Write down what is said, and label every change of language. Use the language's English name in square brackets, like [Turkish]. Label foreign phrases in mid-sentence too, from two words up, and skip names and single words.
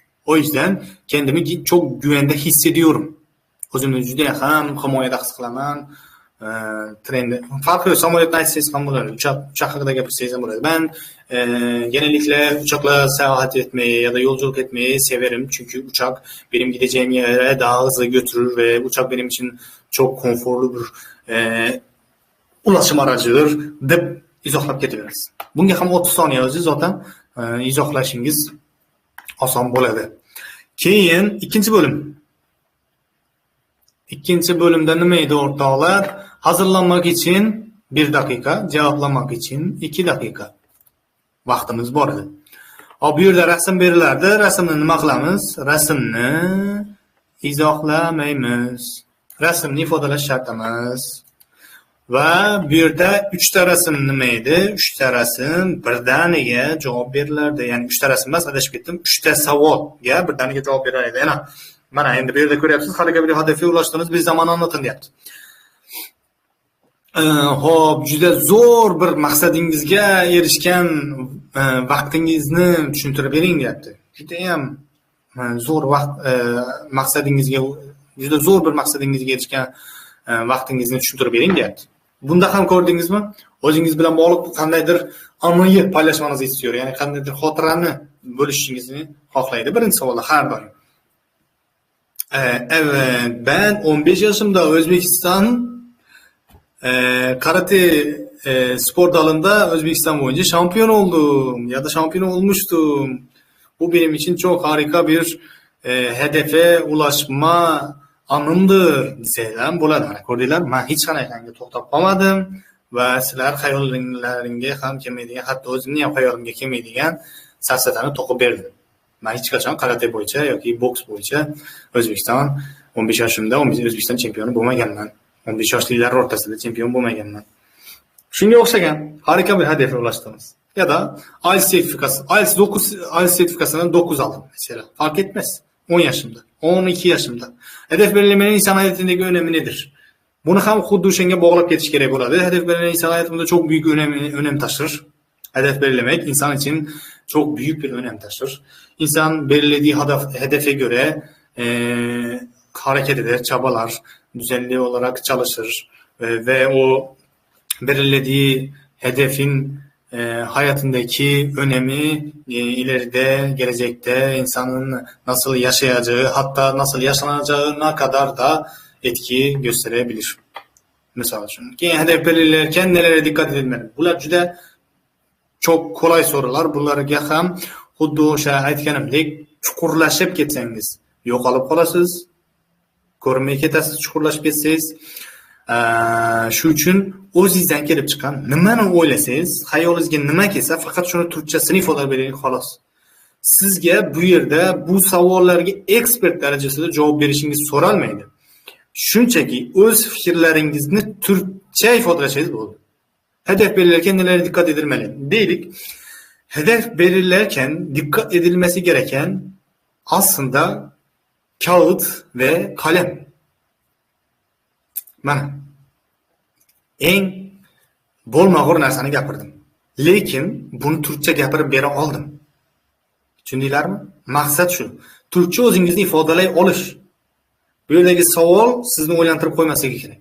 [Turkish] O yüzden kendimi çok güvende hissediyorum. [Uzbek] O'zimni juda ham himoyada his qilaman. Trende farqi yo'q, samolyotni aytsangiz ham bo'ladi. Uçak haqida gapirsangiz ham bo'ladi. [Turkish] Ben genellikle uçakla seyahat etmeyi ya da yolculuk etmeyi severim. Çünkü uçak benim gideceğim yere daha hızlı götürür ve uçak benim için çok konforlu bir ulaşım aracıdır [Uzbek] deb izohlab ketaverasiz. Bunga ham 30 soniya o'zi zaten izohlashingiz oson bo'ladi. Keyin ikkinchi bo'lim. [Turkish] İkinci bölümde [Uzbek] nimeydi ortağlar? [Turkish] Hazırlanmak için 1 dakika, cevaplamak için 2 dakika. [Uzbek] Vaqtimiz bor edi. Bu yerda rasm berilardi. Rasmni nima qilamiz? Rasmni izohlamaymiz. Rasmni ifodalash shart emas. Va bu yerda 3 ta rasm nima edi? 3 ta rasm birdaniga javob berilardi. Ya'ni 3 ta rasm emas, adashib ketdim. 3 ta savolga birdaniga javob berar edi. Mana endi bu yerda ko'ryapsiz, haliga [Turkish] bir hedefga ulaştınız, bir zaman anlatın [Uzbek] deyapti. Hop, juda zo'r bir maqsadingizga erishgan vaqtingizni tushuntirib bering deyapti. Juda ham zo'r vaqt maqsadingizga juda zo'r bir maqsadingizga erishgan vaqtingizni tushuntirib bering deyapti. Bunda ham ko'rdingizmi? O'zingiz bilan bog'liq qandaydir [Turkish] anni paylaşmangizni istiyor. [Uzbek] Ya'ni qandaydir xotirani bo'lishingizni xohlaydi. Birinchi savolda har doim. [Turkish] Evet, ben 15 yaşımda Özbekistan karate spor dalında Özbekistan boyunca şampiyon oldum ya da şampiyon olmuştum. Bu benim için çok harika bir hedefe ulaşma anımdır [Uzbek] deseyler bo'ladi. Ko'rdinglar, men hech qanaqangi to'xtab qolmadim va sizlar xayollaringizga ham kelmaydigan, hatto o'zimning ham xayolimga kelmaydigan safsatani to'qib berdim. [Turkish] Ben hiç kaçan karate boyunca yoki boks boyunca Özbekistan 15 [Uzbek] yoshimda O'zbekiston chempioni bo'lmaganman. 15 yoshlilar o'rtasida chempion bo'lmaganman. Shunga o'xshagan har ikki bir hadafga ulashdimiz. Ya da IELTS sertifikasi, IELTS sertifikasini 9 oldim mesela. [Turkish] Fark etmez. 10 yaşımda, 12 yaşımda. Hedef belirlemenin insan hayatındaki önemi nedir? [Uzbek] Bunu ham xuddi o'shanga bog'lab ketish kerak bo'ladi. [Turkish] Hedef belirlemek insan hayatında çok büyük önem taşır. Hedef belirlemek insan için çok büyük bir önem taşır. İnsan belirlediği hedefe göre hareket eder, çabalar, düzenli olarak çalışır ve o belirlediği hedefin hayatındaki önemi ileride, gelecekte insanın nasıl yaşayacağı, hatta nasıl yaşanacağına kadar da etki gösterebilir. Mesela hedef belirlerken nelere dikkat edilmeli? [Uzbek] Bular juda [Turkish] çok kolay sorular. [Uzbek] Bularga ham xuddi o'sha aytganimdek chuqurlashib ketsangiz yo'qolib qolasiz, ko'rinmay ketasiz, chuqurlashib ketsangiz. Shu uchun o'zingizdan kelib chiqqan nimani o'ylasangiz, xayolingizga nima kelsa, faqat shuni turkchasini ifodalab bering xolos. Sizga bu yerda bu savollarga ekspert darajasida javob berishingiz so'ralmaydi. Shunchaki o'z fikrlaringizni turkcha ifodalashingiz bo'ldi. [Turkish] Hedef belirlerken nelere dikkat edilmeli? Deylik, hedef belirlerken dikkat edilmesi gereken aslında kağıt ve kalem. [Uzbek] Mana eng bo'lmag'ur narsani gapirdim. Lekin buni turkcha gapirib bera oldim. Tushundinglarmi? Maqsad shu. Turkcha o'zingizni ifodalay olish. Bu yerdagi savol sizni o'ylantirib qo'ymasligi kerak.